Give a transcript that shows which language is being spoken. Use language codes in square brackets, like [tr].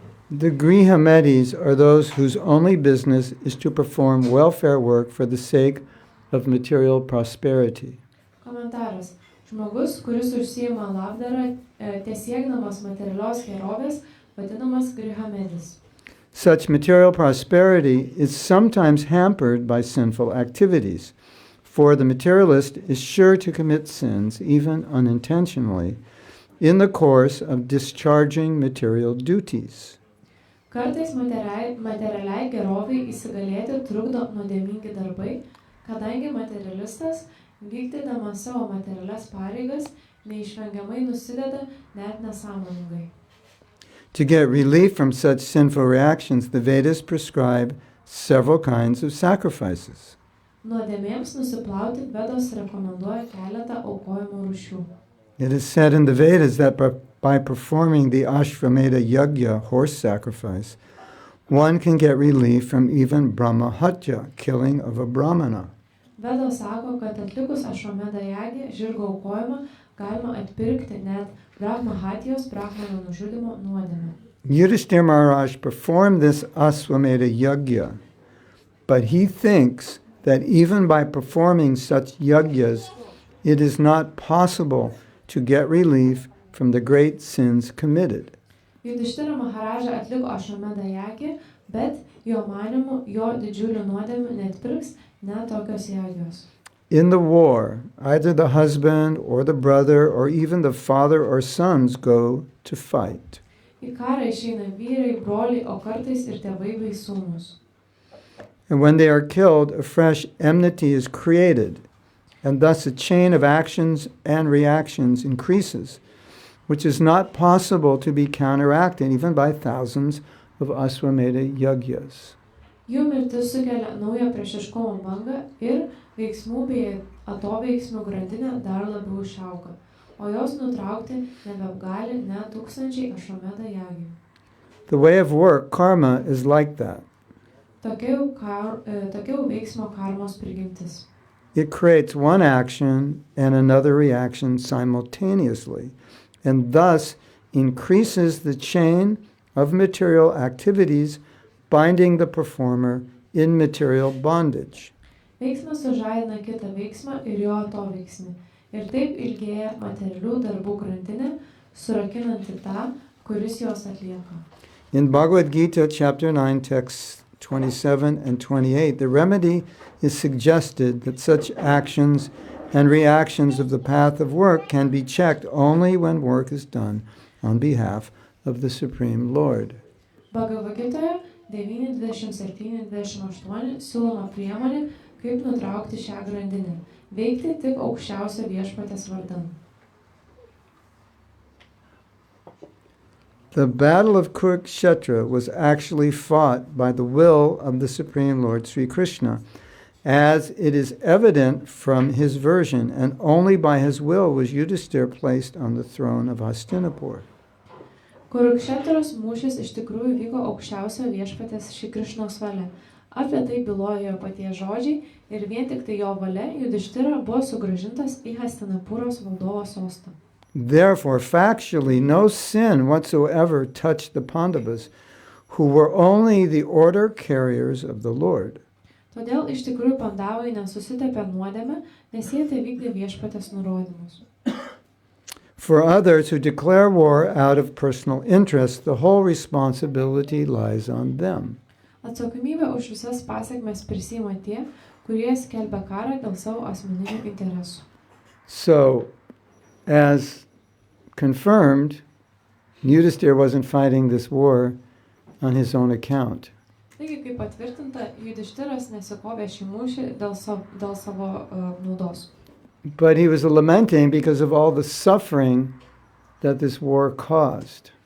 [en] The Grihamedis are those whose only business is to perform welfare work for the sake of material prosperity. [lt] Komentaras. Žmogus, kuris užsiima labdarą, tiesiekdamas materialios gerovės, vadinamas Grihamedis. [en] Such material prosperity is sometimes hampered by sinful activities, for the materialist is sure to commit sins, even unintentionally, in the course of discharging material duties. [lt] Kartais materialiai geroviai įsigalėti trukdo nuodėmingi darbai, kadangi materialistas, vykdydamas savo materialias pareigas, neišvengiamai nusideda net nesąmoningai. [en] To get relief from such sinful reactions, the Vedas prescribe several kinds of sacrifices. [lt] Nuodėmėms nusiplauti Vedos rekomenduoja keletą aukojimo rūšių. [en] It is said in the Vedas that by performing the Ashvamedha Yajna, horse sacrifice, one can get relief from even Brahmahatya, killing of a Brahmana. [lt] Vedos sako, kad atlikus Ašvamedą Jagį, žirgo aukojimą, galima atpirkti net Brahmahatijos, Brahmano nužudimo nuodėmę. [en] Yudhishthira Maharaj performed this Ashvamedha Yajna, but he thinks that even by performing such yajnas, it is not possible to get relief from the great sins committed. [lt] Yudhishthira Maharaja atliko Ašvamedą Jagį, bet jo manymu jo didžiulių nuodėmių neatpirks net tokios jagos. [en] In the war, either the husband or the brother or even the father or sons go to fight. [lt] Į karą išeina vyrai, broliai, o kartais ir tėvai bei sūnūs. [en] And when they are killed, a fresh enmity is created, and thus a chain of actions and reactions increases, which is not possible to be counteracted even by thousands of Ashvamedha Yajnas. [lt] Jų mirtis sukelia naują priešiškumo bangą ir veiksmų bei atoveiksmių grandinė dar labiau išauga, o jos nutraukti nebegali net tūkstančiai Ašvamedą Jagių. [en] The way of work, karma, is like that. [lt] Tokia jau veiksmo karmos prigimtis. [en] It creates one action and another reaction simultaneously, and thus increases the chain of material activities binding the performer in material bondage. [lt] Veiksmas sužadina kitą veiksmą ir jo atoveiksmį. Ir taip ilgėja materialių darbų grandinė, surakinanti tą, kuris jos atlieka. [en] In Bhagavad Gita, chapter 9, texts 27 and 28, the remedy is suggested that such actions and reactions of the path of work can be checked only when work is done on behalf of the Supreme Lord. [lt] Bhagavad Gitoje 9.27.28 siūloma priemonė, kaip nutraukti šią grandinę. Veikti tik aukščiausio viešpaties vardan. [en] The battle of Kurukshetra was actually fought by the will of the Supreme Lord Sri Krishna, as it is evident from his version, and only by his will was Yudhishthira placed on the throne of Hastinapur. [lt] Kurukshetros mūšis iš tikrųjų vyko aukščiausio viešpaties Šri Krišnos valia. Apie tai bylojo jo paties žodžiai ir vien tik tai jo valia Yudhishthira buvo sugrąžintas į Hastinapūros valdovo sostą. [en] Therefore, factually, no sin whatsoever touched the Pandavas, who were only the order carriers of the Lord. [lt] Todėl iš tikrųjų pandavai nesusitepė nuodėmę, nes jie tai vykdė viešpaties nurodymus. [en] For others who declare war out of personal interest, the whole responsibility lies on them. [lt] Atsakomybę už visas pasekmes prisiima tie, kurie skelbia karą dėl savo asmeninių interesų. [en] So, as confirmed, Yudhishthira wasn't fighting this war on his own account. [lt] Taigi, kaip patvirtinta, Yudhishtiras nesikovė šį mūšį dėl savo naudos. [en] But he was lamenting because of all the suffering that this war caused.